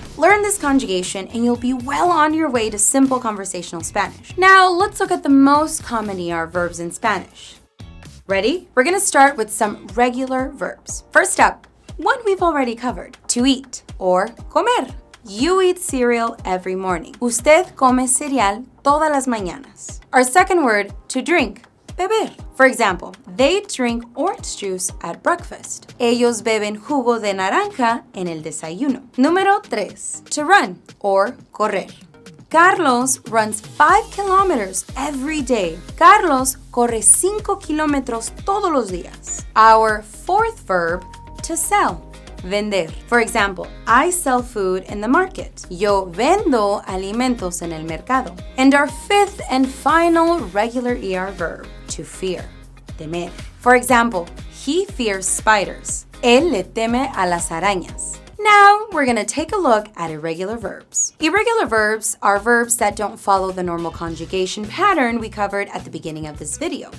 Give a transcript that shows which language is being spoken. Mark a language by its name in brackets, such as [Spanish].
[English] Learn this conjugation and you'll be well on your way to simple conversational Spanish. Now, let's look at the most common ER verbs in Spanish. Ready? We're going to start with some regular verbs. First up, one we've already covered, to eat, or comer. You eat cereal every morning. [Spanish] Usted come cereal todas las mañanas. [English] Our second word, to drink, beber. For example, they drink orange juice at breakfast. [Spanish] Ellos beben jugo de naranja en el desayuno. Número 3, [English] to run or correr. Carlos runs 5 kilometers every day. [Spanish] Carlos corre 5 kilómetros todos los días. [English] Our fourth verb, to sell. Vender. For example, I sell food in the market. [Spanish] Yo vendo alimentos en el mercado. [English] And our fifth and final regular ER verb, to fear. Temer. For example, he fears spiders. [Spanish] Él le teme a las arañas. [English] Now, we're going to take a look at irregular verbs. Irregular verbs are verbs that don't follow the normal conjugation pattern we covered at the beginning of this video.